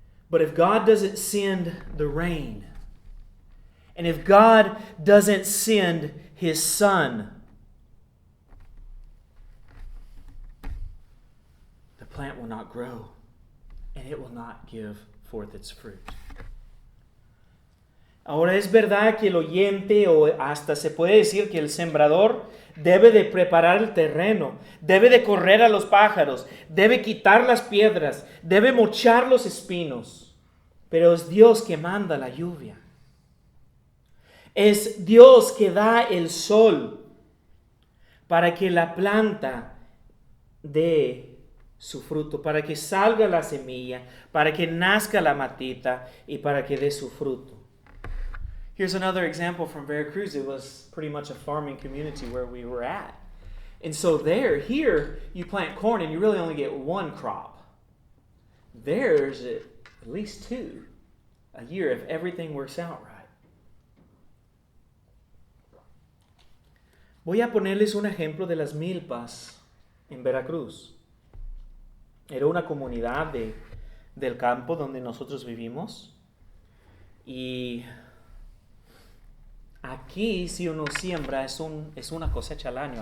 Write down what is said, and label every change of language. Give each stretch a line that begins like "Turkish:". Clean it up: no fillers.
English: But if God doesn't send the rain, and if God doesn't send His Son, the plant will not grow, and it will not give forth its fruit.
Spanish: Ahora es verdad que el oyente, o hasta se puede decir que el sembrador, debe de preparar el terreno, debe de correr a los pájaros, debe quitar las piedras, debe mochar los espinos. Pero es Dios que manda la lluvia. Es Dios que da el sol para que la planta dé su fruto, para que salga la semilla, para que nazca la matita y para que dé su fruto.
English: Here's another example from Veracruz. It was pretty much a farming community where we were at. And so here, you plant corn and you really only get one crop. There's at least two a year if everything works out right.
Spanish: Voy a ponerles un ejemplo de las milpas en Veracruz. Era una comunidad del campo donde nosotros vivimos. Y aquí, si uno siembra, es una cosecha al año.